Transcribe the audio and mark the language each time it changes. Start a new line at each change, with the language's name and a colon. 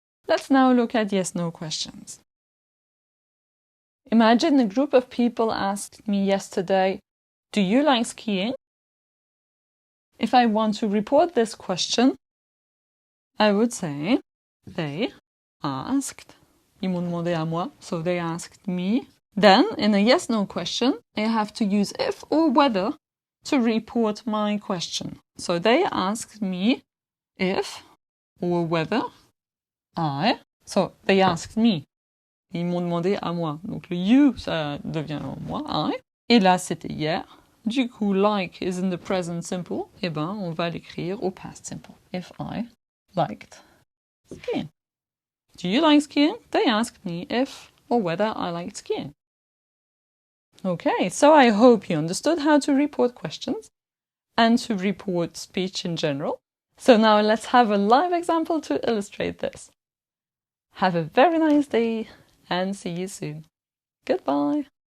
English: Let's now look at yes-no questions. Imagine a group of people asked me yesterday, do you like skiing? If I want to report this question, I would say, they asked.
French: Ils m'ont demandé à moi,
English: so they asked me. Then, in a yes-no question, I have to use if or whether to report my question. So they asked me if or whether I. So they asked me.
French: Ils m'ont demandé à moi. Donc le you, ça devient moi, I. Et là, c'était hier. Du coup,
English: like is in the present simple.
French: Eh ben, on va l'écrire au past simple.
English: If I liked skiing. Do you like skiing? They asked me if or whether I liked skiing. Okay, so I hope you understood how to report questions and to report speech in general. So now let's have a live example to illustrate this. Have a very nice day and see you soon. Goodbye.